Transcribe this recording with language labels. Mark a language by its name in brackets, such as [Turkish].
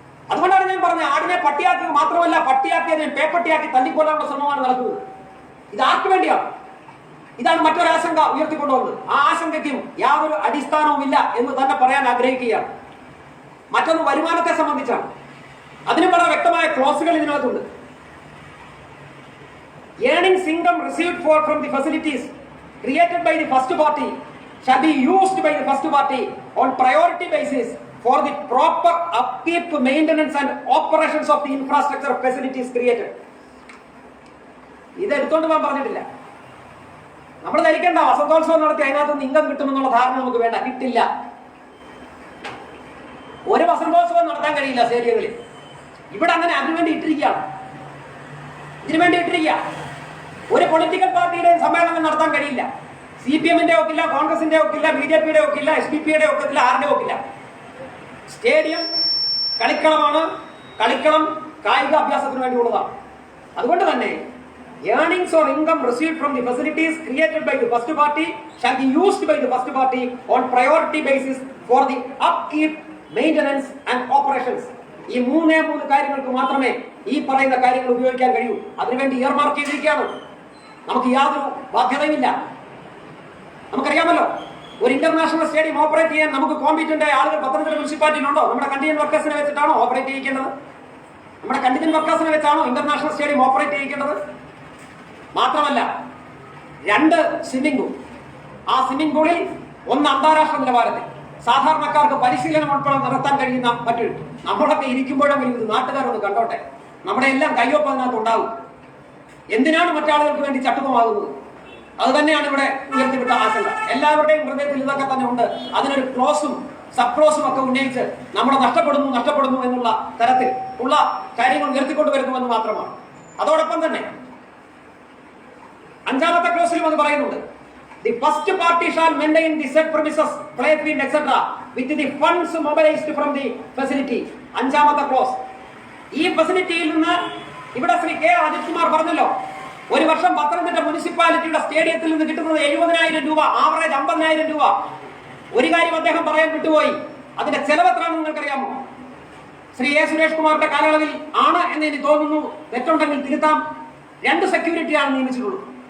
[Malayalam] അതുകൊണ്ടാണ് ഞാൻ പറഞ്ഞത്, ആടിനെ പട്ടിയാക്കുക മാത്രമല്ല, പട്ടിയാക്കിയതിനെ പേപ്പട്ടിയാക്കി തല്ലിക്കൊല്ലാനുള്ള ശ്രമമാണ് നടക്കുന്നത്. ഇത് ആർക്ക് വേണ്ടിയാണ്? ഇതാണ് മറ്റൊരു ആശങ്ക ഉയർത്തിക്കൊണ്ടുവന്നത്. ആ ആശങ്കയ്ക്കും യാതൊരു അടിസ്ഥാനവും ഇല്ല എന്ന് തന്നെ പറയാൻ ആഗ്രഹിക്കുകയാണ്. മറ്റൊന്ന് വരുമാനത്തെ സംബന്ധിച്ചാണ്. അതിന് വളരെ വ്യക്തമായ ക്ലോസുകൾ ഇതിനകത്തുണ്ട്. [English] Earnings income received from the facilities created by the first party shall be used by the first party on priority basis for the proper upkeep, maintenance and operations of the infrastructure facilities created. [Malayalam] ഇത് എടുത്തോണ്ട് പോകാൻ പറഞ്ഞിട്ടില്ല. നമ്മൾ ധരിക്കേണ്ട വസന്തോത്സവം നടത്തി അതിനകത്ത് income കിട്ടുമെന്നുള്ള ധാരണ നമുക്ക് വേണ്ട, കിട്ടില്ല. ഒരു വസന്തോത്സവം നടത്താൻ കഴിയില്ല സ്റ്റേഡിയങ്ങളിൽ. ഇവിടെ അങ്ങനെ അതിനുവേണ്ടി ഇട്ടിരിക്കുകയാണ്. ഇതിനുവേണ്ടി ഇട്ടിരിക്കുക. ഒരു പൊളിറ്റിക്കൽ പാർട്ടിയുടെയും സമ്മേളനം നടത്താൻ കഴിയില്ല. CPM-ന്റെ ഒക്കില്ല, കോൺഗ്രസിന്റെ ഒക്കില്ല, BJP-യുടെ ഒക്കില്ല, SDP-യുടെ ഒക്കില്ല, ആരുടെ ഒക്കില്ല. സ്റ്റേഡിയം കളിക്കളമാണ്. കളിക്കളം കായിക അഭ്യാസത്തിന് വേണ്ടിയുള്ളതാണ്. അതുകൊണ്ട് തന്നെ [English] earnings or income received from the facilities created by the first party shall be used by the first party on priority basis for the upkeep, maintenance and operations. [Malayalam] ഈ മൂന്ന് കാര്യങ്ങൾക്ക് മാത്രമേ ഈ പറയുന്ന കാര്യങ്ങൾ ഉപയോഗിക്കാൻ കഴിയൂ. അതിനുവേണ്ടി ഇയർമാർക്ക് ചെയ്തിരിക്കുകയാണ്. നമുക്ക് യാതൊരു ബാധ്യതയുമില്ല. നമുക്കറിയാമല്ലോ, ഒരു ഇന്റർനാഷണൽ സ്റ്റേഡിയം ഓപ്പറേറ്റ് ചെയ്യാൻ നമുക്ക് കോമ്പീറ്റന്റ് ആളുകൾ പത്തനംതിട്ട മുനിസിപ്പാലിറ്റിയിലുണ്ടോ? നമ്മുടെ കണ്ടിജന്റ് വർക്കേഴ്സിനെ വെച്ചിട്ടാണോ ഓപ്പറേറ്റ് ചെയ്യിക്കേണ്ടത്? നമ്മുടെ കണ്ടിജന്റ് വർക്കേഴ്സിനെ വെച്ചാണോ ഇന്റർനാഷണൽ സ്റ്റേഡിയം ഓപ്പറേറ്റ് ചെയ്യിക്കേണ്ടത്? മാത്രമല്ല, 2 സ്വിമ്മിംഗ് പൂൾ. ആ സ്വിമ്മിംഗ് പൂളിൽ ഒന്ന് അന്താരാഷ്ട്ര നിലവാരത്തിൽ സാധാരണക്കാർക്ക് പരിശീലനം ഉൾപ്പെടെ നടത്താൻ കഴിയുന്ന മറ്റൊരു, നമ്മളൊക്കെ ഇരിക്കുമ്പോഴെങ്കിലും ഇത് നാട്ടുകാരൊന്ന് കണ്ടോട്ടെ. നമ്മുടെ എല്ലാം കയ്യൊപ്പം അതിനകത്ത് ഉണ്ടാവും. എന്തിനാണ് മറ്റാളുകൾക്ക് വേണ്ടി ചട്ടുകമാകുന്നത്? അത് തന്നെയാണ് ഇവിടെ ഉയർത്തിവിട്ട ആശങ്ക. എല്ലാവരുടെയും ഹൃദയത്തിൽ ഇതൊക്കെ തന്നെ ഉണ്ട്. അതിനൊരു ക്ലോസും സബ് ക്ലോസും ഒക്കെ ഉന്നയിച്ച് നമ്മുടെ നഷ്ടപ്പെടുന്നു എന്നുള്ള തരത്തിൽ ഉള്ള കാര്യങ്ങൾ ഉയർത്തിക്കൊണ്ടുവരുന്നുവെന്ന് മാത്രമാണ്. അതോടൊപ്പം തന്നെ 5ാമത്തെ ക്ലോസിലും അത് പറയുന്നുണ്ട്. [English] The first party shall maintain the said premises, playfield, etc. with the funds mobilized from the facility. [Malayalam] 5ാമത്തെ close. ഈ ഫെസിലിറ്റിയിൽ നിന്ന് ഇവിടെ ശ്രീ കെ അജിത് കുമാർ പറഞ്ഞല്ലോ, ഒരു വർഷം പത്തനംതിട്ട മുനിസിപ്പാലിറ്റിയുടെ സ്റ്റേഡിയത്തിൽ നിന്ന് കിട്ടുന്നത് 70,000 രൂപ, ആവറേജ് 50,000 രൂപ. ഒരു കാര്യം അദ്ദേഹം പറയാൻ വിട്ടുപോയി. അതിന്റെ ചെലവ് എത്രയാണെന്ന് നിങ്ങൾക്കറിയാമോ? ശ്രീ എ സുരേഷ് കുമാറിന്റെ കാലയളവിൽ ആണ് എന്ന് എനിക്ക് തോന്നുന്നു, തെറ്റുണ്ടെങ്കിൽ തിരുത്താം, 2 സെക്യൂരിറ്റിയാണ് നിയമിച്ചിട്ടുള്ളത്.